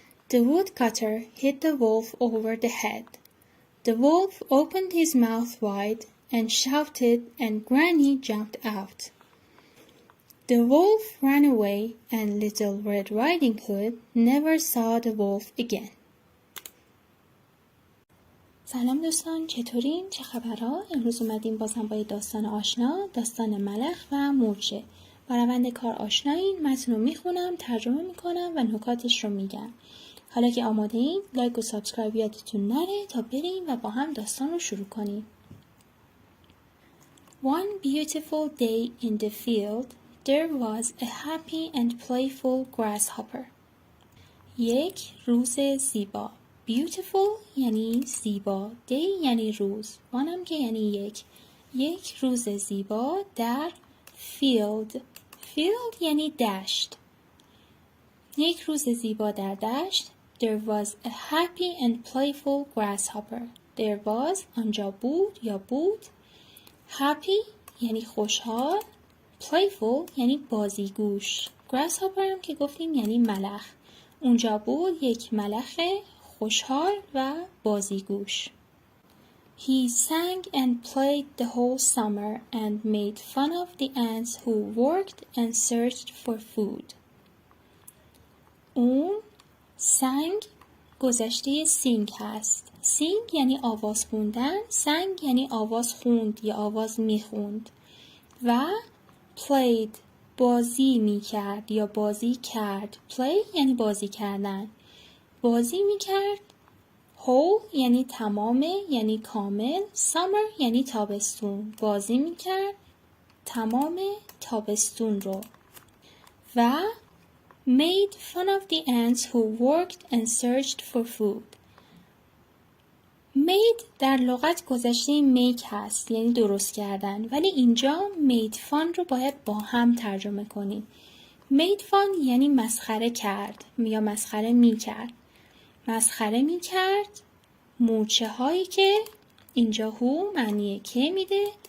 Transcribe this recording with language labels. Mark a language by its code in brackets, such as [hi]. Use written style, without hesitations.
[en] The woodcutter hit the wolf over the head. The wolf opened his mouth wide and shouted, and Granny jumped out. The wolf ran away, and Little Red Riding Hood never saw the wolf again. [fa] سلام دوستان، چطورین؟ چه خبرها؟ امروز اومدیم بازم با داستان آشنا، داستان ملخ و مورچه. با روند کار آشنایین، متن رو میخونم، ترجمه میکنم و نکاتش رو میگم. حالا که آماده این، لایک و سابسکرایب یادتون نره تا بریم و با هم داستان رو شروع کنیم. [en] One beautiful day in the field, there was a happy and playful grasshopper. [fa] یک روز زیبا. Beautiful یعنی زیبا. Day یعنی روز. One هم که یعنی یک روز زیبا در field. Field یعنی دشت. یک روز زیبا در دشت. [en] There was a happy and playful grasshopper. There was [fa] آنجا بود یا بود. Happy یعنی خوشحال. Playful یعنی بازیگوش. Grasshopper هم که گفتیم یعنی ملخ. اونجا بود یک ملخ خوشحال و بازیگوش. [en] He sang and played the whole summer and made fun of the ants who worked and searched for food. [fa] اون سنگ گذشته سینگ هست. سینگ یعنی آواز خوندن، سنگ یعنی آواز خوند یا آواز میخوند. و played بازی میکرد یا بازی کرد. play یعنی بازی کردن. بازی میکرد. whole یعنی تمام یعنی کامل. summer یعنی تابستون. بازی میکرد تمام تابستون رو. [en] و made fun of the ants who worked and searched for food. [fa] made در لغت گذشته make هست یعنی درست کردن، ولی اینجا [en] made fun [fa] رو باید با هم ترجمه کنیم. [en] made fun [fa] یعنی مسخره کرد یا مسخره می کرد. مسخره می کرد مورچه هایی که اینجا هو معنی که میده.